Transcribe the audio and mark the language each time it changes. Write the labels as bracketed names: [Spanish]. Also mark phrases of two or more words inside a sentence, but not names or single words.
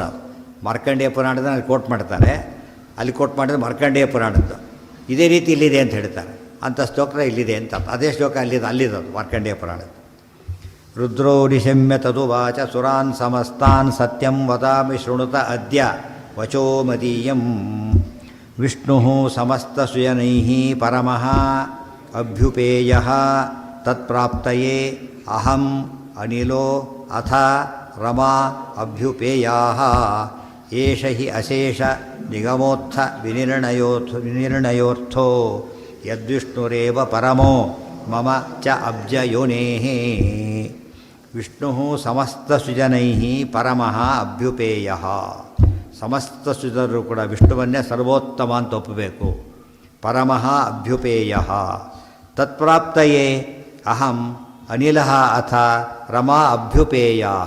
[Kannada] ಮಾರ್ಕಂಡೇಯ ಪುರಾಣದ ಅಲ್ಲಿ ಕೋಟ್ ಮಾಡ್ತಾರೆ. ಅಲ್ಲಿ ಕೋಟ್ ಮಾಡಿದ್ರೆ ಮಾರ್ಕಂಡೇಯ ಪುರಾಣದ್ದು ಇದೇ ರೀತಿ ಇಲ್ಲಿದೆ ಅಂತ ಹೇಳ್ತಾರೆ. ಅಂಥ ಸ್ತೋತ್ರ ಇಲ್ಲಿದೆ ಅಂತ. ಅದೇ ಶ್ಲೋಕ ಅಲ್ಲಿದೆ ಮಾರ್ಕಂಡೇಯ ಪುರಾಣದ್ದು. [Sanskrit] ರುದ್ರೋ ನಿಶಮ್ಯ ತದುವಾಚ ಸುರಾನ್ ಸಮಸ್ತಾನ್ ಸತ್ಯಂ ವದಾಮಿ ಶೃಣುತ ಅದ್ಯ ವಚೋ ಮದೀಯಂ. ವಿಷ್ಣು ಸಮಸ್ತಸುಜನೈಃ ಪರಮಃ ಅಭ್ಯುಪೇಯಃ ತತ್ಪ್ರಾಪ್ತಯೇ ಅಹಂ ಅನಿಲೋ ಅಥ ರಮಾ ಅಭ್ಯುಪೇಯಾಃ. ಏಷ ಹಿ ಅಶೇಷ ನಿಗಮೋತ್ಥ ವಿನಿರ್ಣಯೋರ್ಥೋ ಯದ್ವಿಷ್ಣುರೇವ ಪರಮೋ ಮಮ ಚ ಅಬ್ಜಯೋನೇಃ. ವಿಷ್ಣು ಸಮಸ್ತಸುಜನೈಃ ಪರಮಃ ಅಭ್ಯುಪೇಯಃ. [Kannada] ಸಮಸ್ತ ಸುಜನರು ಕೂಡ ವಿಷ್ಣುವನ್ನೇ ಸರ್ವೋತ್ತಮ ಅಂತ ಒಪ್ಪಬೇಕು. [Sanskrit] ಪರಮಃ ಅಭ್ಯುಪೇಯಃ. ತತ್ಪ್ರಾಪ್ತಯೇ ಅಹಂ ಅನಿಲಃ ಅಥ ರಮಾ ಅಭ್ಯುಪೇಯಾಃ.